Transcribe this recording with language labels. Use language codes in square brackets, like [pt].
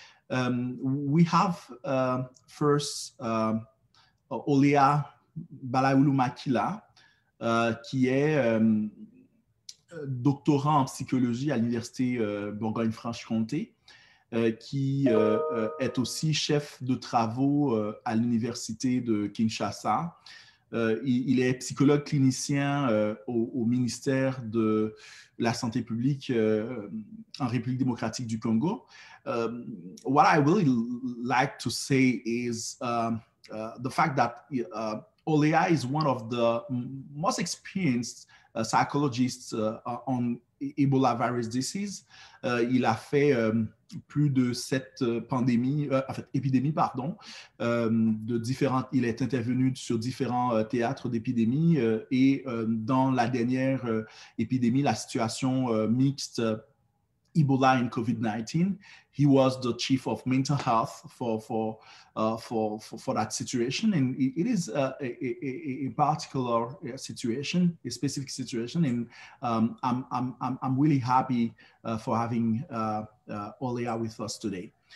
[en] We have first [fr] Olea Balaulu-Makila, qui est doctorant en psychologie à l'Université Bourgogne-Franche-Comté, qui est aussi chef de travaux à l'Université de Kinshasa. Il est psychologue clinicien au ministère de la Santé publique en République démocratique du Congo. [en] What I really like to say is the fact that Olea is one of the most experienced psychologists on Ebola virus disease. [fr] Il a fait plus de 7 épidémies, de différentes. Il est intervenu sur différents théâtres d'épidémie et dans la dernière épidémie, la situation mixte Ebola [en] and COVID-19, he was the chief of mental health for that situation, and it is a particular situation, a specific situation, and I'm really happy for having Olea with us today.